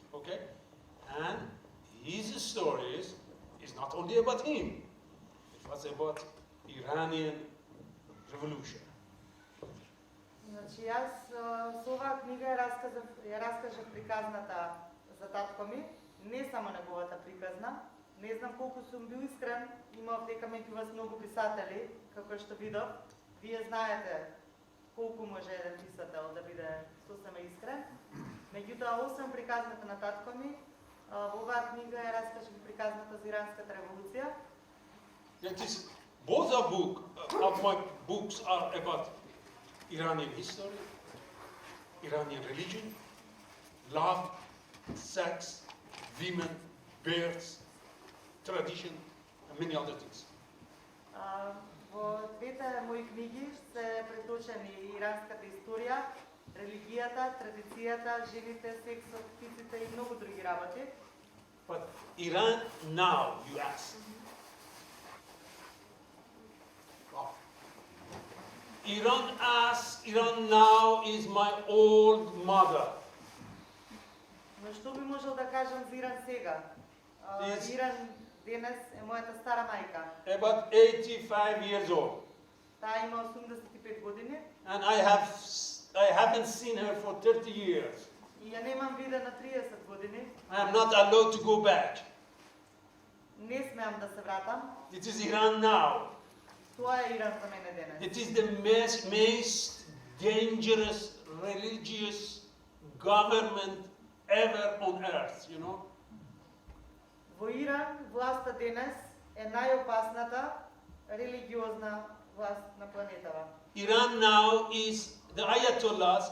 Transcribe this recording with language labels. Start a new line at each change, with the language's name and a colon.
English: Okay, and his stories is not only about him. It was about Iranian revolution.
Macedonian: Значи, јас со оваа книга ја раскажав приказната за татко ми, не само неговата приказна. Не знам колку сум бил искрен, имав дека меѓу вас многу писатели, како што видов. Вие знаете колку може еден писател да биде сосема искрен. Меѓутоа, освен приказната на татко ми, во оваа книга ја раскажав приказната за иранската револуција.
English: Both of my books are about Iranian history, Iranian religion, love, sex, women, birds, tradition, and many other things.
Macedonian: Во двете мои книги се преточени иранската историја, религијата, традицијата, жените, сексот, птиците и многу други работи.
English: But Iran now, you ask. Wow. Iran now is my old mother.
Macedonian: Но што би можел да кажам за Иран сега?
English: Yes.
Macedonian: Иран денес е мојата стара мајка.
English: About 85 years old.
Macedonian: Таа има 85 години
English: And I haven't seen her for 30 years.
Macedonian: и ја немам видена 30 години.
English: I am not allowed to go back.
Macedonian: Не смеам да се вратам.
English: It is Iran now.
Macedonian: Тоа е Иран за мене денес.
English: It is the most dangerous religious government ever on earth, you know.
Macedonian: Во Иран власта денес е најопасната религиозна власт на планетава.
English: Iran now is the Ayatollahs.